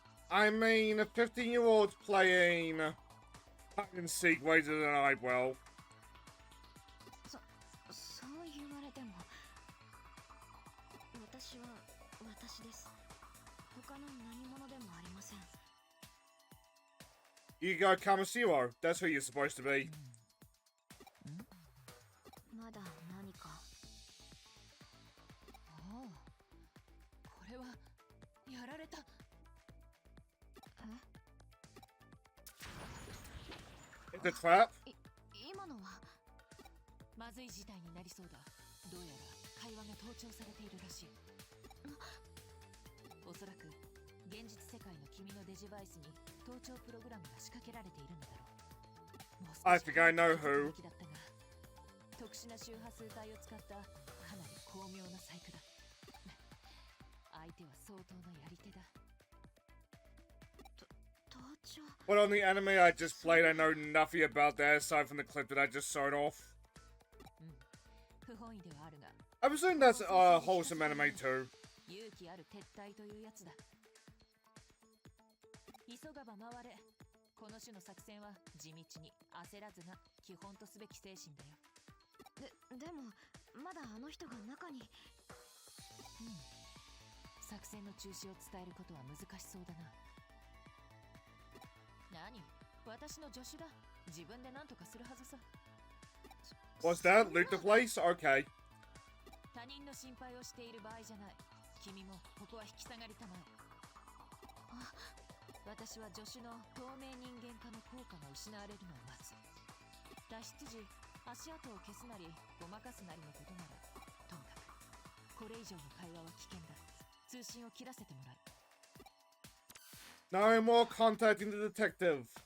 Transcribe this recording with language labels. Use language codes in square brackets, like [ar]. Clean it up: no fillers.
[en] I mean, a 15-year-old's playing hide and seek ways of an eyebrow. [ja] そう言われても私は私です。他の何者でもありません。 [en] You go Kamashiro. That's who you're supposed to be. [ja] まだ何か。おお、これはやられた。 [en] It's a trap. [ja] 今のはまずい事態になりそうだ。どうやら会話が盗聴されているらしい。おそらく現実世界の君のデジバイスに盗聴プログラムが仕掛けられているのだろう。もう [en] I [ja] 少し [en] think I know who. [ja] だったが、特殊な周波数帯を使ったかなり巧妙な細工だ。相手は相当のやり手だ。盗聴。 [en] But on the anime I just played, I know nothing about that aside from the clip that I just showed off. [ja] 不本意ではあるが、 [en] I presume that's wholesome anime too. [ja] 勇気ある撤退というやつだ。急がば回れ。この種の作戦は地道に焦らずが基本とすべき精神だよ。でもまだあの人が中に。作戦の中止を伝えることは難しそうだな。何？私の助手だ。自分で何とかするはずさ。 [en] What's that? Loot the place? Okay. [ja] 他人の心配をしている場合じゃない。君もここは引き下がりたまえ。私は助手の透明人間化の効果が失われるのを待つ。脱出時、足跡を消すなりごまかすなりのことならともかくこれ以上の会話は危険だ。通信を切らせてもらう。 [en] No more contacting the detective.